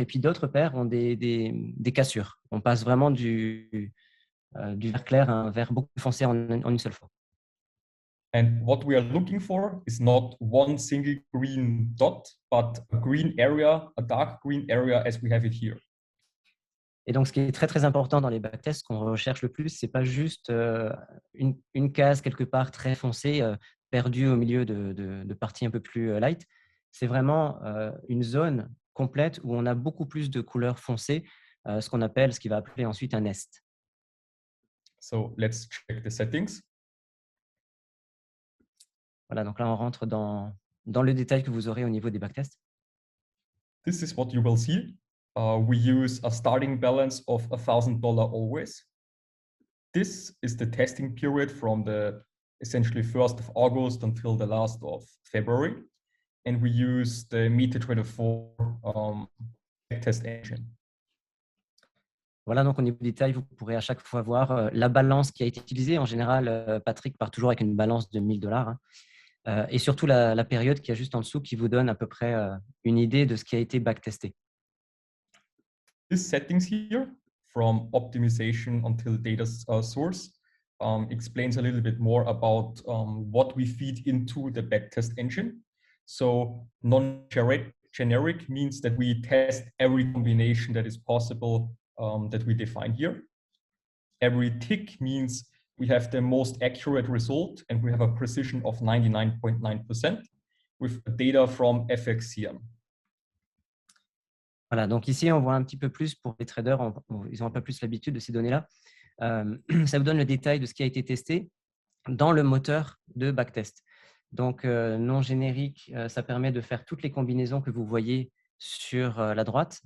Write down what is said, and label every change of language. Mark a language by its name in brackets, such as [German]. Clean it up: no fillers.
[French] Et puis d'autres paires ont des cassures. On passe vraiment du vert clair à un vert beaucoup plus foncé en une seule fois. [English] And what we are looking for is not one single green dot, but a green area, a dark green area as we have it here. [French] Et donc, ce qui est très, très important dans les backtests, ce qu'on recherche le plus, ce n'est pas juste une case quelque part très foncée, perdue au milieu de parties un peu plus light. C'est vraiment une zone complète où on a beaucoup plus de couleurs foncées, ce qui va appeler ensuite un nest. [English] So let's check the settings. [French] Voilà, donc là, on rentre dans le détail que vous aurez au niveau des backtests. [English] This is what you will see. We use a starting balance of $1,000 always. This is the testing period from the essentially 1st of August until the last of February. And we use the Meta24 backtest engine. [French] Voilà, donc au niveau du détail, vous pourrez à chaque fois voir la balance qui a été utilisée. En général, Patrick part toujours avec une balance de $1,000. Et surtout la période qui est juste en dessous qui vous donne à peu près une idée de ce qui a été backtesté. [English] These settings here, from optimization until data source, explains a little bit more about what we feed into the backtest engine. So non-generic means that we test every combination that is possible that we define here. Every tick means we have the most accurate result and we have a precision of 99.9% with data from FXCM. [French] Voilà, donc ici, on voit un petit peu plus pour les traders, ils ont un peu plus l'habitude de ces données-là. Ça vous donne le détail de ce qui a été testé dans le moteur de backtest. Donc, non générique, ça permet de faire toutes les combinaisons que vous voyez sur la droite.